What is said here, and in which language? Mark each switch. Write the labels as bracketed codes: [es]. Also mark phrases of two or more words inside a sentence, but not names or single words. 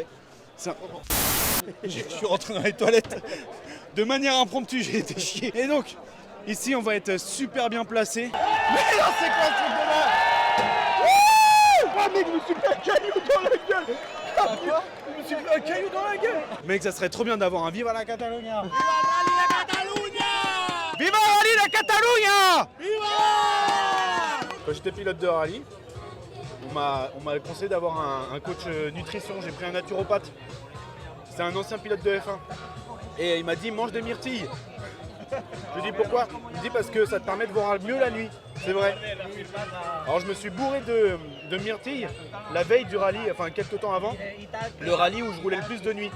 [fr] Je suis rentré dans les toilettes. De manière impromptue, j'ai été chier. Et donc, ici, on va être super bien placé. Mais non, c'est quoi ce truc de là? Oh mec, je me suis pris un caillou dans la gueule. Je me suis pris un caillou dans la gueule. Mec, ça serait trop bien d'avoir un [es] Viva la Catalunya. Viva la Catalunya. Viva la rallye de Catalunya. Viva. [fr] Quand j'étais pilote de rallye, on m'a conseillé d'avoir un coach nutrition. J'ai pris un naturopathe. C'est un ancien pilote de F1. Et il m'a dit mange des myrtilles. Je lui ai dit pourquoi? Il me dit parce que ça te permet de voir mieux la nuit. C'est vrai. Alors je me suis bourré de myrtilles la veille du rallye, enfin quelques temps avant, le rallye où je roulais le plus de nuit.